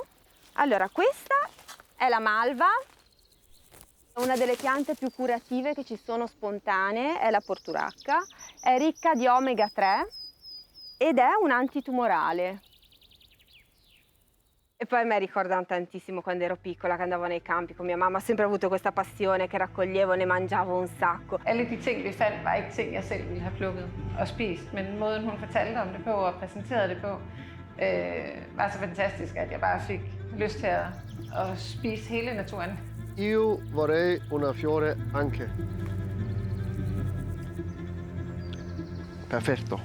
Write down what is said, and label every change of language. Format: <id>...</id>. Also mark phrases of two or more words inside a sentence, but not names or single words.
<it>Allora, questa è la malva, una delle piante più curative che ci sono spontanee, è la porturacca. È ricca di omega 3 ed è un antitumorale. E poi mi ricordano tantissimo quando ero piccola, che andavo nei campi con mia mamma. Ho sempre avuto questa passione, che raccoglievo, ne mangiavo un sacco.</it> <da>Alle de ting, vi fandt, var ikke ting, jeg selv ville have plukket og spist. Men måden, hun fortalte om det på og præsenterede det på, var så fantastisk, at jeg bare fik lyst til at spise hele naturen.</da> <it>Io vorrei una fiore anche. Perfetto.</it>